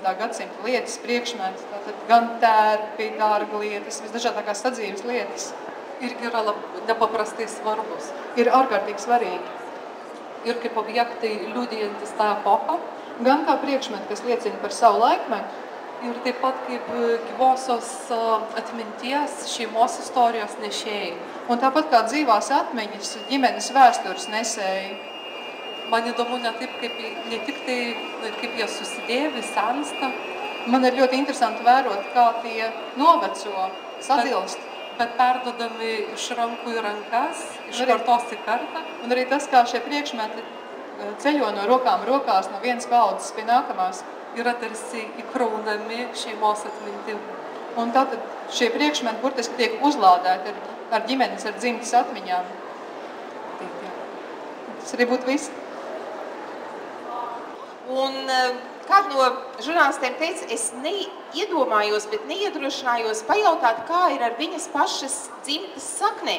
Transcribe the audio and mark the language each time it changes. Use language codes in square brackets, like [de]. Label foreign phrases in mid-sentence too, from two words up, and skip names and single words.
[lv] gadsimta lietas priekšmets, tātad gan tērpi, dārga lietas, visdažādākās sadzīves lietas, [lt] irgi yra nepaprastai svarbus. [lv] Ir ārkārtīgi svarīgi. [lt] Ir kaip objektai liudijantis tą epochą. [lv] Gan kā priekšmeti, kas liecina par savu laikmetu. [lt] Ir taip pat kaip gyvosios atminties, šeimos istorijos nešėjai. [lv] Un tāpat kā dzīvās atmiņas, ģimenes vēstures nesēji. [lt] Man įdomu ne tik tai, kaip jie susidėvi, sensta. [lv] Man ir ļoti interesanti vērot, kā tie noveco, sadilst. [lt] Bet perdodami iš rankų į rankas, iš kartos į kartą. [lv] Un arī tas, kā šie priekšmeti ceļo no rokām rokās, no vienas paudzes pie nākamās. [lt] Yra tarsi įkraunami šeimos atmintim. [lv] Un tātad šie priekšmeti burtiski tiek uzlādēti ar ģimenes, ar dzimtas atmiņām. Tas arī būtu viss. Un kādu no žurnālistiem teica, es neiedomājos, bet neiedrošinājos pajautāt, kā ir ar viņas pašas dzimtas saknēm.